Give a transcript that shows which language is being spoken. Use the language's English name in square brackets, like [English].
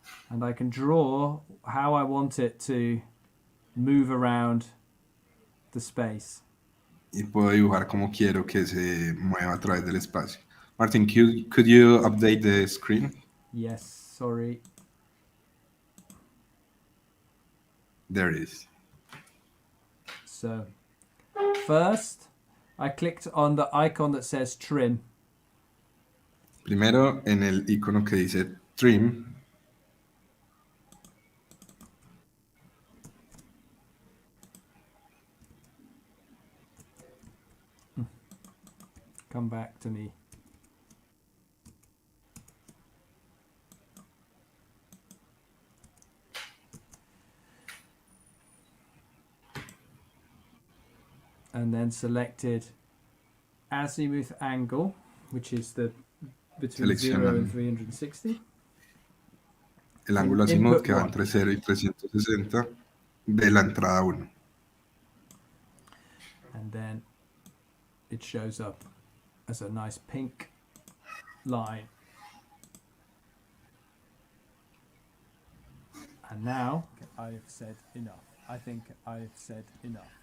[English] And I can draw how I want it to move around the space. [Spanish] Y puedo dibujar como quiero que se mueva a través del espacio. [English] Martin, could you update the screen? Yes, sorry. There it is. So first, I clicked on the icon that says trim. [Spanish] Primero en el icono que dice trim. [English] Come back to me. And then selected azimuth angle, which is the between 0 and 360. [Spanish] El ángulo azimut que va entre 0 y 360 de la entrada 1. [English] And then it shows up as a nice pink line. And now I've said enough. I think I've said enough.